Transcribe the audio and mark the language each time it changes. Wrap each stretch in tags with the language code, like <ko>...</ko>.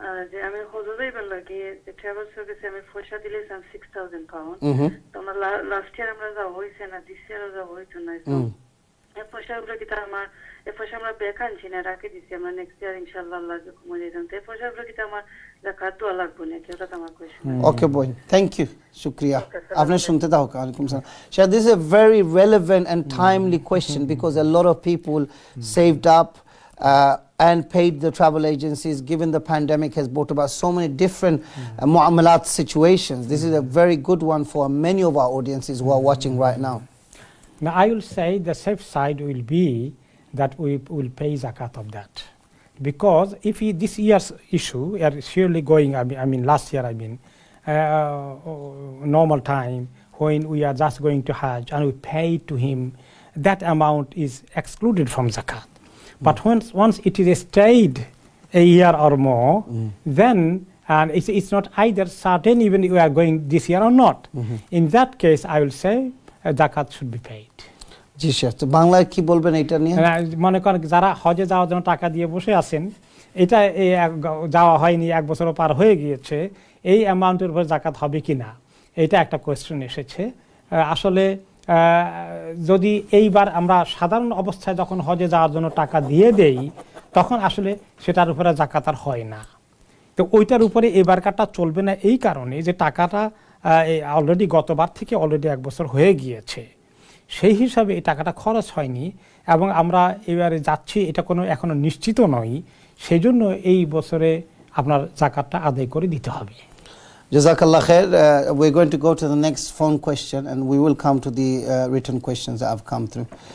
<bn>যে আমি হজে যাইবার লাগে যে ট্রাভেল সার্ভিসে আমি পয়সা দিলেছিলাম 6000 পাউন্ড তো আমরা লাস্ট ইয়ার আমরা যাওয়া হইছে না দিস ইয়ার যাওয়া হইতো না তো এই পয়সাগুলো কি আমার এই পয়সা আমরা ব্যাক আনছি না রাখে দিছি আমরা নেক্সট ইয়ার ইনশাআল্লাহ আল্লাহ যখন মনে যান তো এই পয়সাগুলো কি আমার জাকাত দেওয়া লাগবে নাকি ওটা আমার question</bn> <en>Okay, boy. Thank you.</en> <hi>Shukriya. Aapne sunte tha hoga.</hi> <en>Alaikum salam. Shah, this is a very relevant and timely question because a lot of people saved up and paid the travel agencies, given the pandemic has brought about so many different mu'amalat situations. This is a very good one for many of our audiences who are watching right now. Now, I will say the safe side will be that we will pay zakat of that. Because if this year's issue are surely going, I mean last year, normal time, when we are just going to Hajj and we pay to him, that amount is excluded from zakat. But once it is stayed a year or more, then and it's not either certain even we are going this year or not. In that case, I will say zakat should be paid.</en> <bn>জি শেখ, তো বাংলায় কি বলবেন এটা নিয়ে? মনে করেন যারা হজে যাওয়ার জন্য টাকা দিয়ে বসে আছেন, এটা যাওয়া হয়নি, এক বছরও পার হয়ে গিয়েছে, এই অ্যামাউন্টের উপর জাকাত হবে কি না, এটা একটা কোয়েশ্চেন এসেছে। আসলে যদি এইবার আমরা সাধারণ অবস্থায় যখন হজে যাওয়ার জন্য টাকা দিয়ে দেই, তখন আসলে সেটার উপরে জাকাত আর হয় না। তো ওইটার উপরে এবারকারটা চলবে না এই কারণে যে টাকাটা অলরেডি গতবার থেকে অলরেডি এক বছর হয়ে গিয়েছে, সেই হিসাবে এই টাকাটা খরচ হয়নি এবং আমরা এবারে যাচ্ছি এটা কোনো এখনো নিশ্চিত নয়, সেই জন্য এই বছরে আপনার জাকাতটা আদায় করে দিতে হবে।</bn> <ar>Jazakallah khair.</ar> <en>We're going to go to the next phone question and we will come to the written questions that have come through.</en>